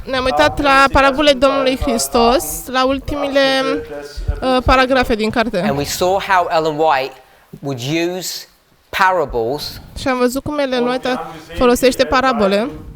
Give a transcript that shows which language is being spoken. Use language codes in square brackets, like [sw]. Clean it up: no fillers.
[ro] Ne-am uitat la parabole Domnului Hristos, la ultimile paragrafe din carte. [en] And we saw how Ellen White would use parables [ro] Și am văzut cum Ellen White folosește parabole